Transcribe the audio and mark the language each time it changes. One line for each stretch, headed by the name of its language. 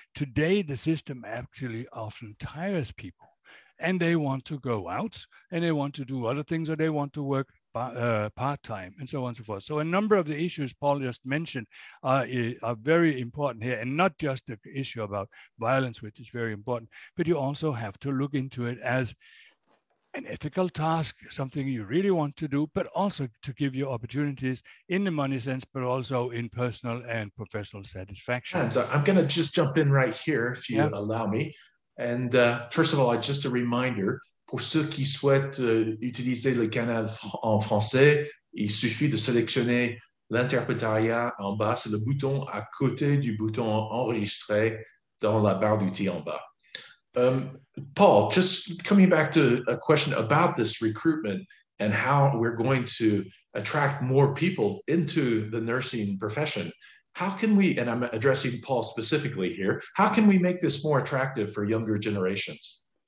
English: Today, the system actually often tires people, and they want to go out and they want to do other things, or they want to work part-time and so on and so forth. So a number of the issues Paul just mentioned are very important here, and not just the issue about violence, which is very important, but you also have to look into it as an ethical task, something you really want to do, but also to give you opportunities in the money sense, but also in personal and professional satisfaction. And I'm going to just jump in right here, if you allow me. And first of all, just a reminder,
French: pour ceux qui souhaitent utiliser le canal en français, il suffit de sélectionner l'interprétariat en bas, c'est le bouton à côté du bouton enregistrer dans la barre d'outils en bas.
English: Paul, just coming back to a question about this recruitment and how we're going to attract more people into the nursing profession. How can we, and I'm addressing Paul specifically here, how can we make this more attractive for younger generations?